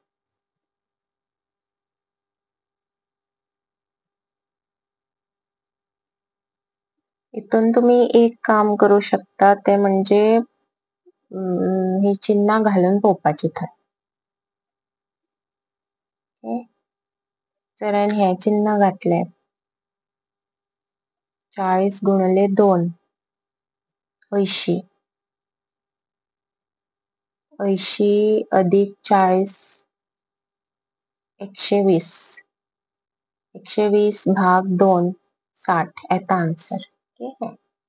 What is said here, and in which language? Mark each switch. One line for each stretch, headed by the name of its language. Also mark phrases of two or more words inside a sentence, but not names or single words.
Konkani: हितून तुम्ही एक काम करू शकता ते म्हणजे ही चिन्ह घालून पळोवपाची थंय. ओके. जर हांवें हे चिन्ह घातले 40 गुणिले 2 80. 80 अधिक 40 120. 120 भाग 2 60 येता आन्सर. ओके.